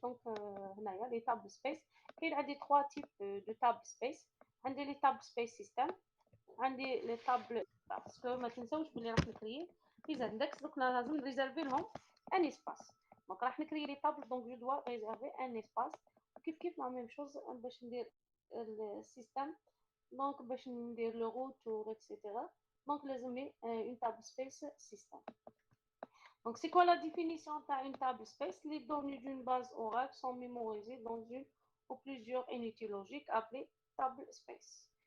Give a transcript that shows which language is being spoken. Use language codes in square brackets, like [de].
[fr] Donc, [ar] هنايا [fr] les tables space. [ar] كاين عندي [fr] 3 types de table space. [ar] عندي [fr] les table space system. [ar] عندي [fr] les table parce que [ar] ما تنساوش بلي راح نكري [fr] les index donc [ar] لازم نريزيرفي لهم [fr] un espace. Donc, [ar] راح نكري [fr] les tables, donc je dois réserver un espace. [ar] كيف [fr] la même chose [ar] باش ندير [fr] le système. Donc, [ar] باش ندير [fr] le retour, etc. Donc, [ar] لازمني [fr] une table space system. Donc, c'est quoi la définition d'une table space? Les données d'une base Oracle sont mémorisées dans une ou plusieurs unités logiques appelées table space.